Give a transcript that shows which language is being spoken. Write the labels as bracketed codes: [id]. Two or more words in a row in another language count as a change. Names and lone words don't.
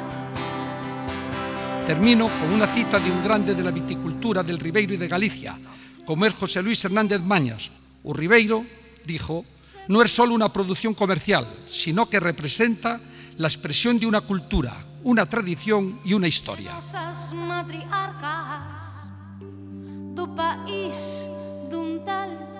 [es] Termino con una cita de un grande de la viticultura del Ribeiro y de Galicia, como es José Luis Hernández Mañas. O Ribeiro, dijo, no es solo una producción comercial, sino que representa la expresión de una cultura, una tradición y una historia. [gl] Nosas matriarcas do país dun tal